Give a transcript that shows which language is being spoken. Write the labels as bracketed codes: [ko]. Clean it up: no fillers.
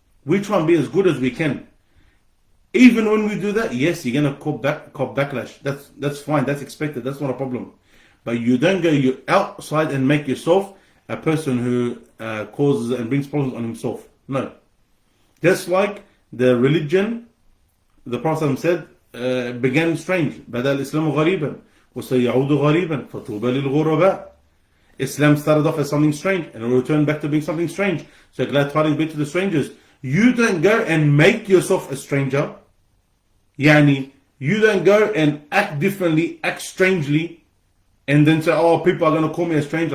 [en] We try and be as good as we can. Even when we do that, yes, you're going to cop backlash. That's fine. That's expected. That's not a problem. But you don't go outside and make yourself a person who causes and brings problems on himself. No. Just like the religion, the Prophet said, began strange. [ar] بدأ الإسلام غريبا وسيعود غريبا فطوبى للغرباء. [en] Islam started off as something strange and it will return back to being something strange. So glad tidings be to the strangers. You don't go and make yourself a stranger. Yani, you don't go and act differently, act strangely, and then say, oh, people are going to call me a stranger.